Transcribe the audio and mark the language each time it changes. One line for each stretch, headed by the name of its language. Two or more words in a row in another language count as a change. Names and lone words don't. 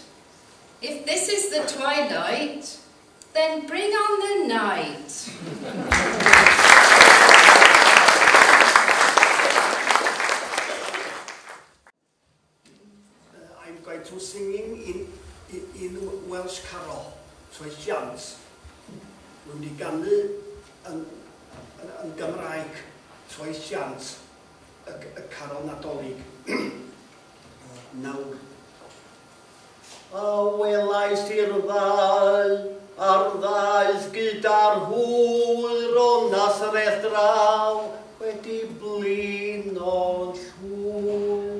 English: If this is the twilight, then bring on the night. I'm going to singing in Welsh carol, Troesiant.
Welsh: Rwy'n di ganu yn Gymraeg, Troesiant, y carol Nadolig. Nawr. A welais i'r ddau, a'r ddaeth gyda'r hwyr o Nasareth draw, wedi blino'n llwyr.